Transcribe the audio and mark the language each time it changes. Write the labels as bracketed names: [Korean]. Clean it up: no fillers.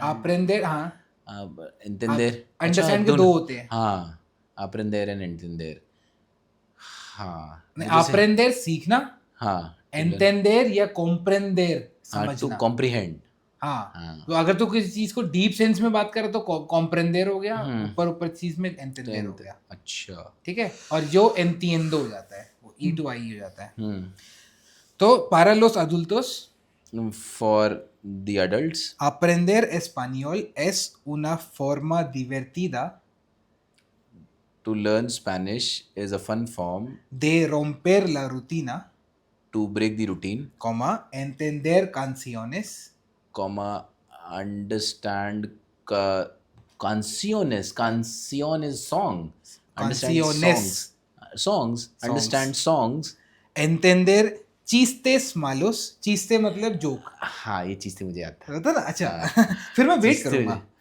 [Spanish] aprender, हाँ. Entender. [Hindi] Understand के दो होते हैं. [Spanish] हाँ, aprender and entender. [Hindi] हाँ. aprender सीखना. हाँ. [Spanish] entender या comprender समझना. [English] to comprehend. [Hindi] हाँ. तो अगर तो किसी चीज को डीप सेंस में बात करें तो comprender हो गया, ऊपर चीज में entender हो गया. अच्छा. ठीक है, और जो entiendo हो जाता है वो e to i हो जाता है. [Spanish] तो para los adultos, [English] for the adults, [Spanish] aprender español es una forma divertida [English] to learn Spanish is a fun form [Spanish] de romper la rutina, [English] to break the routine, [Spanish] entender canciones, [English] comma, understand, canciones is song, understand [Spanish] Canciones. [English] songs, understand songs. [Spanish] entender chistes malos, chiste [Hindi] मतलब joke, हाँ ये चीज़ थी मुझे याद था। होता ना, अच्छा फिर मैं वेट करूंगा।